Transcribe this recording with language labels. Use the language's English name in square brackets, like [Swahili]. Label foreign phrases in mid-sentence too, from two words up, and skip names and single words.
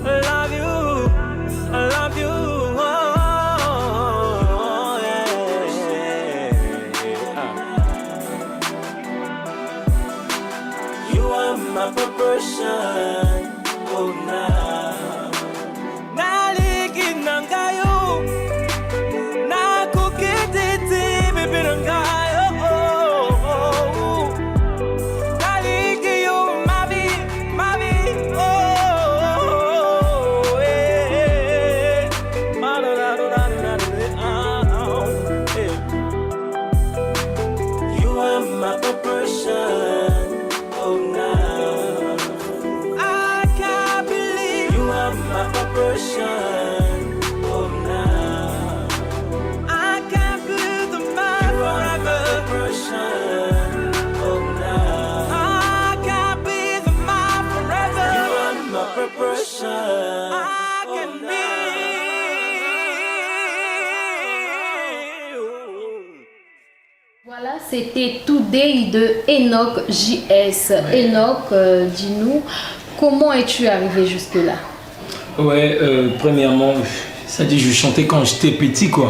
[English] I love you. I love you. My proportion, oh now. [Lingala] Naliki nangayo, nakukititi baby nangayo, oh. Naliki yo, mabi, oh, eh. [English] You are my proportion, oh now. Oh now I can't be the man forever. Oh now I can't be the man forever. You are my proportion. I can be. [French] Voilà, c'était Today de Enoch JS. Ouais. Enoch, dis-nous, comment es-tu arrivé jusque-là? Ouais, premièrement, ça dit je chantais quand j'étais petit quoi.